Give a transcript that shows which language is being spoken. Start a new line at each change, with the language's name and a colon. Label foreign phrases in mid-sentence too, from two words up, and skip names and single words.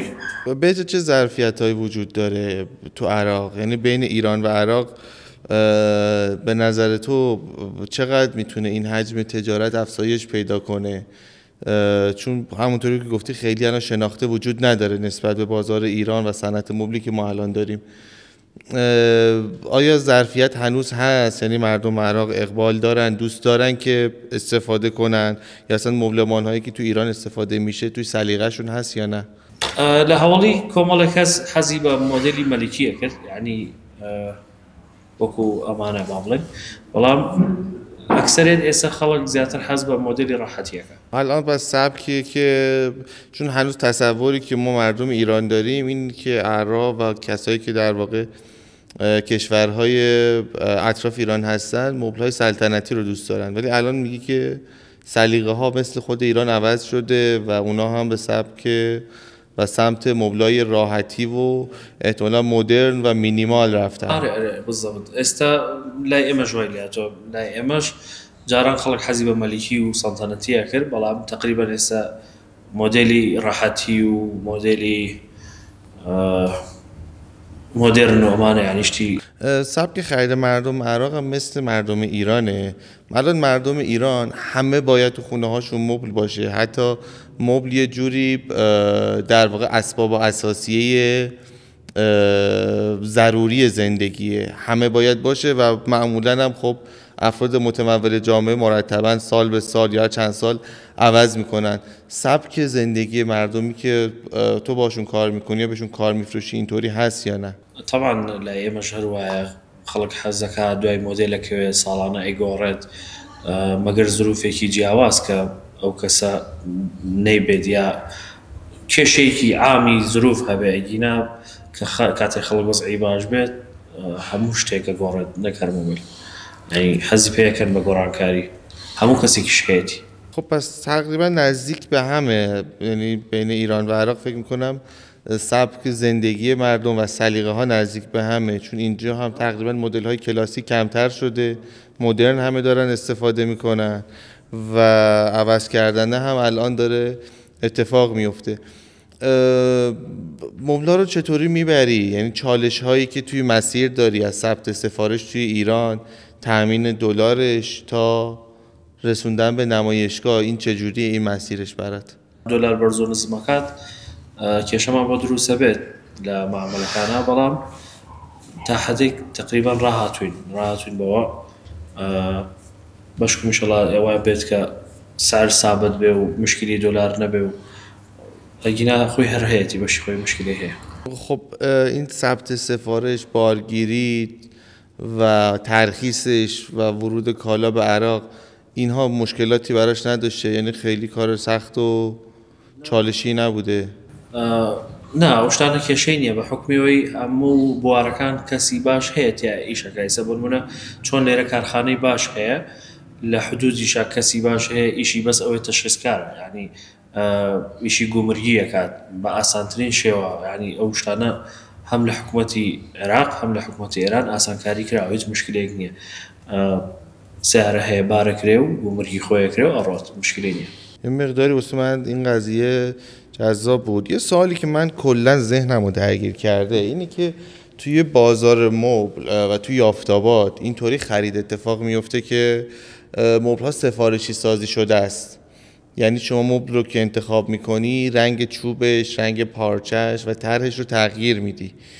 Persian: بهت چه ظرفیت‌هایی وجود داره تو عراق؟ یعنی بین ایران و عراق به نظر تو چقدر میتونه این حجم تجارت افزایش پیدا کنه؟ چون همونطوری که گفتی خیلی الان شناخته وجود نداره نسبت به بازار ایران و صنعت مبلی که ما الان داریم. آیا ظرفیت هنوز هست؟ یعنی مردم عراق اقبال دارن، دوست دارن که استفاده کنن، یا اصلا مبلمان هایی که تو ایران استفاده میشه توی سلیقه‌شون هست یا نه؟
Central Kurdish: لە هەواڵی کۆمەڵێک کەس حەزی بە مۆدێلی مەلیکیە کرد یعنی وەکو ئەمانە با بڵێن بەڵام ئەکسەرێت ئێستا خەڵک زیاتر حەز بە مۆدلی ڕاحەتیەکە.
Persian: الان بس سبکیه که چون هنوز تصوری که ما مردم ایران داریم این که اعراب و کسایی که در واقع کشورهای اطراف ایران هستن مبل‌های سلطنتی رو دوست دارن، ولی الان میگی که سلیقه ها مثل خود ایران عوض شده و اونا هم به سبک و سمت مبلای راحتی و احتمالا مدرن و مینیمال رفتن. آره بالضبط.
Central Kurdish: ئێستا لای ئێمەش وای لاتۆ لای ئێمەش جاران خەڵک حەزی بە مەلیکی و سەڵتەنەتیە کرد، بەڵام تقریبا ئێستا مۆدێلی ڕاحەتی و مۆدێلی مدرن و ئەمانە یعنی شتی.
Persian: سبک خرید مردم عراق هم مثل مردم ایرانه. الان مردم ایران همه باید تو خونه هاشون مبل باشه، حتی مبل یه جوری در واقع اسباب اساسیه ضروری زندگیه، همه باید باشه و معمولا هم خب افراد متمول جامعه مرتبا سال به سال یا چند سال عوض میکنن. سبک زندگی مردمی که تو باشون کار میکنی یا بهشون کار میفروشی اینطوری هست یا نه؟
Central Kurdish: طبعا لای ئێمەش هەروایە خەڵک حەز دەکات دوای مۆدێلێکەوێ ساڵانە ئەیگۆڕێت، مەگەر زروفێکی جیاواز کە ئەو کەسە نەیبێت یا کێشەیەکی عامی زروف هەبێ ئەگینا کە کاتێک خەڵک وەزعی باش بێت هەموو شتێکە گۆڕێت نەکەر مۆبیل، یعنی حەزی پێیەکەن بە گۆڕانکاری هەموو کەسێکیش هەیەی.
Persian: خب پس تقریبا نزدیک به همه، یعنی بین ایران و عراق فکر میکنم سبک زندگی مردم و سلیقه ها نزدیک به همه، چون اینجا هم تقریبا مدل های کلاسیک کمتر شده، مدرن همه دارن استفاده میکنن و عوض کردن هم الان داره اتفاق میفته. مبلا رو چطوری میبری؟ یعنی چالش هایی که توی مسیر داری از ثبت سفارش توی ایران، تامین دلارش تا رسوندن به نمایشگاه، این چجوریه این مسیرش برات؟
Central Kurdish: دلار بەرز و نزمەکات کێشەمان بۆ دروستە بێت لە معاملەکانە، بەڵام تا حەدێک تقریبا ڕاهاتوین بەوە بەشکم ئینشەڵا ئێوە بێت کە سعر سابت بێ و مشکلی دلار نەبێ و ئەگینا خۆی هەر هەیەی بەشی خۆی مشکلی هەیە.
Persian: خب این ثبت سفارش، بارگیری و ترخیصش و ورود کالا به عراق اینها مشکلاتی براش نداشته؟ یعنی خیلی کار سخت و چالشی نبوده؟
Central Kurdish: نا ئەو شتانە کێشەی نییە، بە حکمیەوەی هەموو بوارەکان کەسی باش هەیە تیا ئیشەکە. ئێستا بۆنمونە چۆن لێرە کارخانەی باش هەیە لە حدودیشا کەسی باش هەیە، ئیشی بەس ئەوەی تەشخیصکارە، یعنی ئیشی گومرگی ئەکات بە ئاسانترین شێوە، یعنی ئەو شتانە هەم لە حکومەتی عێراق هەم لە حکومەتی ئێران ئاسانکاری کراوە، هیچ مشکلێک نییە. سیارە هەیە بارەکرێ و گومرگی خۆیەکرێ و ئەڕۆت، مشکلی نییە.
Persian: یه مقداری واسه من این قضیه جذاب بود. یه سوالی که من کلا ذهنمو درگیر کرده اینه که توی بازار مبل و توی یافتابات اینطوری خرید اتفاق میفته که مبل ها سفارشی سازی شده است. یعنی شما مبل رو که انتخاب میکنی رنگ چوبش، رنگ پارچش و طرحش رو تغییر میدی.